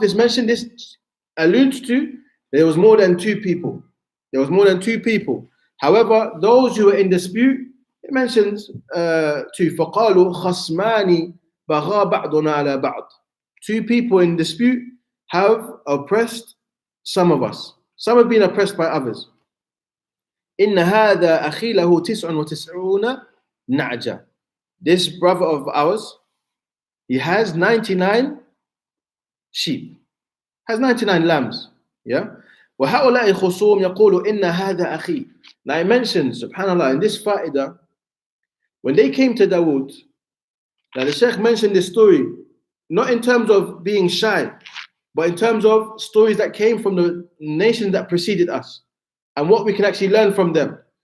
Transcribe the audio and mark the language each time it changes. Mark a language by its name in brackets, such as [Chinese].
[English] This alludes to there was more than two people. There was more than two people. However, those who were in dispute, it mentions two. [Arabic] فقالوا خصمان بغى بعضنا على بعض. [English] Two people in dispute have oppressed some of us. Some have been oppressed by others. [Arabic] إن هذا أخي له 99 نعجة. [English] This brother of ours, he has 99 sheep, has 99 lambs. Yeah. [Arabic] وهؤلاء خصوم يقول إن هذا أخي. [English] Now I mentioned, subhanallah, in this fa'idah, when they came to Dawood, now the Sheikh mentioned this story, not in terms of being shy, but in terms of stories that came from the nations that preceded us, and what we can actually learn from them.